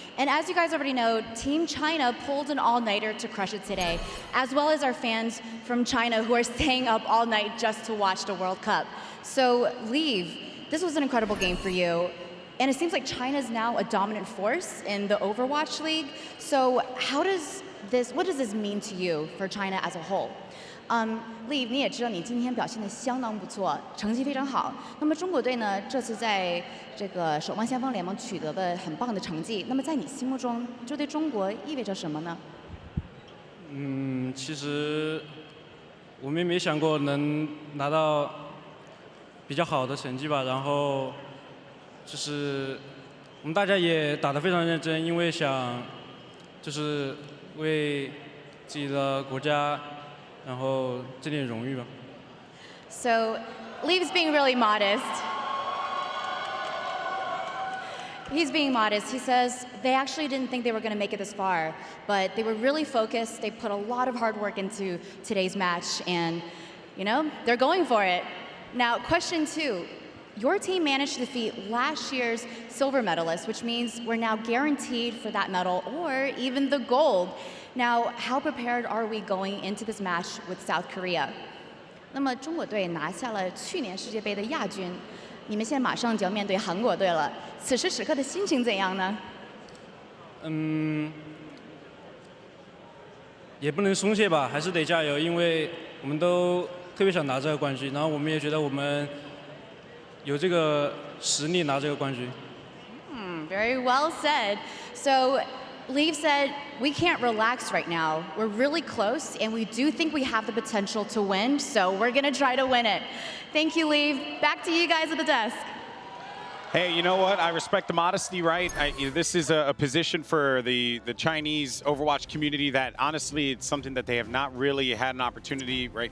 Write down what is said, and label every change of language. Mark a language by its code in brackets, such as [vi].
[en] And as you guys already know, Team China pulled an all-nighter to crush it today, as well as our fans from China who are staying up all night just to watch the World Cup. So Leave, this was an incredible game for you. And it seems like China is now a dominant force in the Overwatch League. So what does this mean to you for China as a whole? [zh] Leave， 你也知道你今天表现得相当不错，成绩非常好。那么中国队呢，这次在这个守望先锋联盟取得了很棒的成绩。那么在你心目中，这对中国意味着什么呢？其实我们也没想过能拿到比较好的成绩吧。然后就是我们大家也打得非常认真，因为想就是为自己的国家。然后这点荣誉吧。 [en] So, Leave's being really modest. He's being modest. He says they actually didn't think they were going to make it this far, but they were really focused. They put a lot of hard work into today's match, and you know they're going for it. Now, question 2. Your team managed to defeat last year's silver medalist, which means we're now guaranteed for that medal or even the gold. Now, how prepared are we going into this match with South Korea? [zh] 那么中国队拿下了去年世界杯的亚军，你们现在马上就要面对韩国队了，此时此刻的心情怎样呢？也不能松懈吧，还是得加油，因为我们都特别想拿这个冠军，然后我们也觉得我们有这个实力拿这个冠军。 [en] Very well said. So, Leave said, we can't relax right now. We're really close, and we do think we have the potential to win, so we're going to try to win it. Thank you, Leave. Back to you guys at the desk. Hey, you know what? I respect the modesty, right? This is a position for the Chinese Overwatch community that, honestly, it's something that they have not really had an opportunity, right?